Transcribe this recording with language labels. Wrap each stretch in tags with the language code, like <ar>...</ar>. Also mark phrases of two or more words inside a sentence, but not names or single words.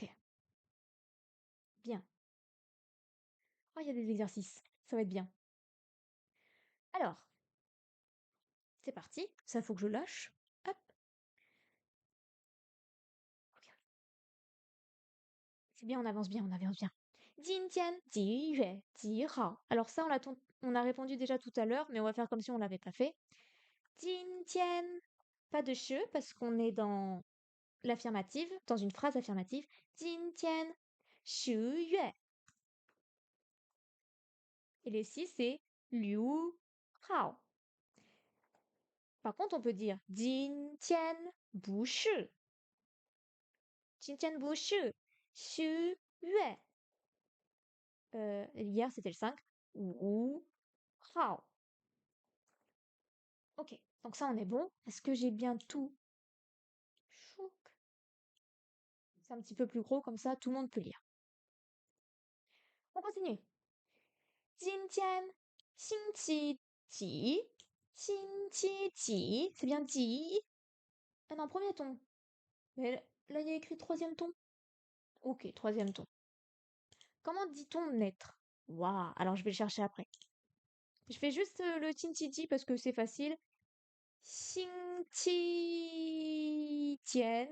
<fr>Bien. Oh, il y a des exercices. Ça va être bien. Alors, c'est parti. Ça, faut que je lâche. Hop. Ok. C'est bien, on avance bien, on avance bien.</fr> <zh>今天几月几号?</zh> <fr>Alors ça, on a répondu déjà tout à l'heure, mais on va faire comme si on l'avait pas fait.</fr> <zh>今天,</zh> <fr>pas de che parce qu'on est dans l'affirmative, dans une phrase affirmative.</fr> <zh>今天10月.</zh> <fr>Et les 6, c'est 6号. Par contre, on peut dire</fr> <zh>今天不是. 今天不是10月.</zh> <fr>Hier, c'était le 5. 5号. Ok, donc ça, on est bon. Est-ce que j'ai bien tout? Chouk. C'est un petit peu plus gros, comme ça, tout le monde peut lire. On continue.</fr> <zh>今天星期几? 星期几?</zh> <fr>C'est bien ji. Ah non, premier ton. Mais là, il y a écrit troisième ton. Ok, troisième ton. Comment dit-on naître? Waouh, alors je vais le chercher après. Je fais juste le Chinchiji parce que c'est facile.</fr> <zh>Xingqi-tian.</zh>